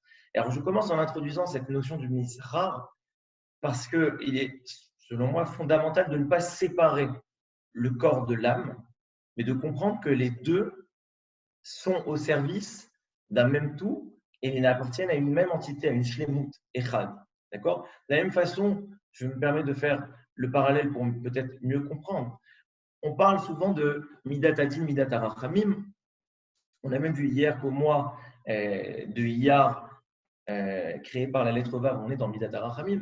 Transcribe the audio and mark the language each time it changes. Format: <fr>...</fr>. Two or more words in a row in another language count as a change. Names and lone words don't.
<fr>Alors, je commence en introduisant cette notion du Misrar parce qu'il est, selon moi, fondamental de ne pas séparer le corps de l'âme, mais de comprendre que les 2 sont au service d'un même tout et ils appartiennent à une même entité, à une</fr> <he>שלמות אחד.</he> <fr>D'accord ? De la même façon, je me permets de faire le parallèle pour peut-être mieux comprendre. On parle souvent de</fr> <he>מידת הדין, מידת הרחמים.</he> <fr>On a même vu hier qu'au mois de Iyar, créé par la lettre Vav, on est dans</fr> <he>מידת הרחמים.</he>